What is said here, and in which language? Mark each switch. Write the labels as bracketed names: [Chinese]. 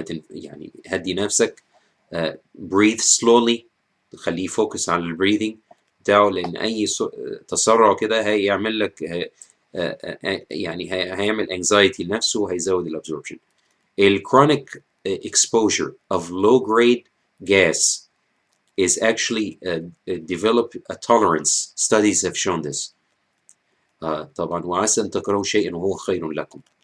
[Arabic] يعني هدي نفسك، [English] breathe slowly، [Arabic] تخليه يفوكس على البريذنج بتاعه، لان اي تسرع كده هيعمل لك يعني هيعمل anxiety لنفسه وهيزود الابزوربشن. [English] الchronic exposure of low grade gas is actually develop a tolerance. Studies have shown this. [Arabic] طبعا وعسى ان تكرهوا شيئا وهو خير لكم.